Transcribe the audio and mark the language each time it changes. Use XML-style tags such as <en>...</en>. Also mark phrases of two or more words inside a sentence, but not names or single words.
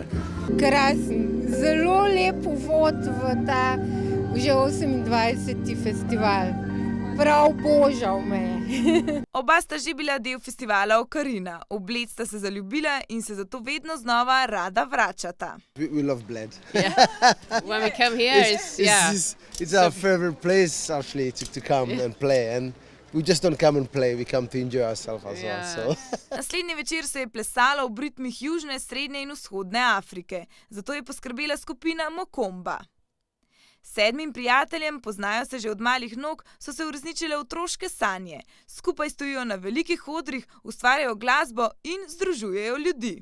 <sl>Krasen, zelo lep uvod v ta že 28. festival. Prav božal me je. Oba sta že bila del festivala Okarina. V Bled sta se zaljubila in se zato vedno znova rada vračata.</sl> <en>We love Bled. Yeah. When we come here, it's our favorite place actually to come and play, and we just don't come and play, we come to enjoy ourselves as well. So.</en> <sl>Naslednji večer se je plesalo v ritmih južne, srednje in vzhodne Afrike. Zato je poskrbela skupina Mokomba. 7 prijateljem, poznajo se že od malih nog, so se uresničile otroške sanje. Skupaj stojijo na velikih odrih, ustvarjajo glasbo in združujejo ljudi.</sl>